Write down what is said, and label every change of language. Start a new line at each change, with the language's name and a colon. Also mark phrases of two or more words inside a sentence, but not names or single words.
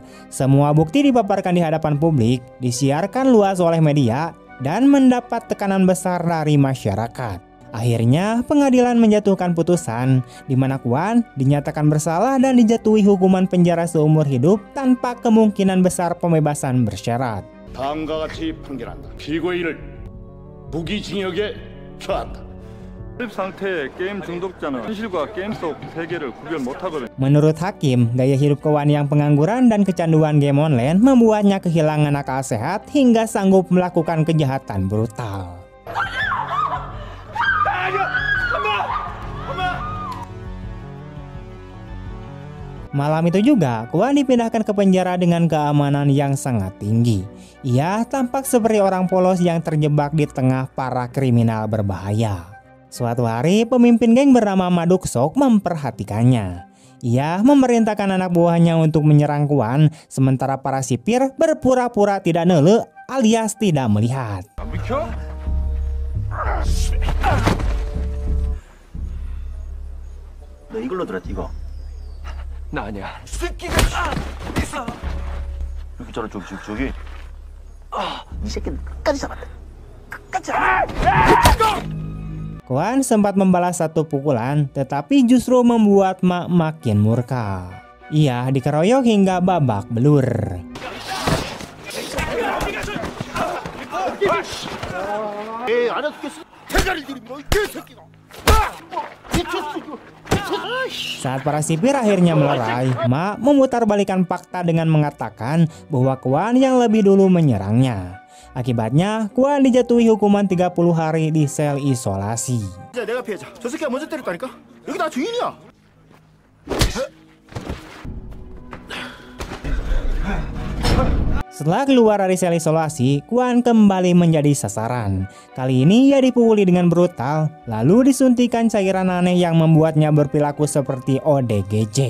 Indonesian: Semua bukti dipaparkan di hadapan publik, disiarkan luas oleh media, dan mendapat tekanan besar dari masyarakat. Akhirnya pengadilan menjatuhkan putusan di mana Kwan dinyatakan bersalah dan dijatuhi hukuman penjara seumur hidup tanpa kemungkinan besar pembebasan bersyarat.
Korean: 다음과 같이 판결한다. 피고인을 무기징역에 처한다. 상태의 게임 중독자는 현실과 게임 속 세계를 구별 못하거든.
Indonesian: Menurut hakim, gaya hidup Kwan yang pengangguran dan kecanduan game online membuatnya kehilangan akal sehat hingga sanggup melakukan kejahatan brutal. Malam itu juga, Kwan dipindahkan ke penjara dengan keamanan yang sangat tinggi. Ia tampak seperti orang polos yang terjebak di tengah para kriminal berbahaya. Suatu hari, pemimpin geng bernama Ma Duk-sok memperhatikannya. Ia memerintahkan anak buahnya untuk menyerang Kwan, sementara para sipir berpura-pura tidak nele alias tidak melihat.
Korean: 너 이걸로 들었지 이거? 나 아니야. 여기 저런 저기. 이 새끼 끝까지 잡았다. 끝까지 잡았다.
Indonesian: Kwon sempat membalas satu pukulan, tetapi justru membuat Ma makin murka. Ia dikeroyok hingga babak belur. Saat para sipir akhirnya melerai, Ma memutarbalikan fakta dengan mengatakan bahwa Kwon yang lebih dulu menyerangnya. Akibatnya, Kwon dijatuhi hukuman 30 hari di sel isolasi.
Korean: 내가 피해자. 저 새끼가 먼저 때렸다니까. 여기 나 주인이야.
Indonesian: Setelah keluar dari sel isolasi, Kwon kembali menjadi sasaran. Kali ini ia dipukuli dengan brutal, lalu disuntikan cairan aneh yang membuatnya berperilaku seperti ODGJ.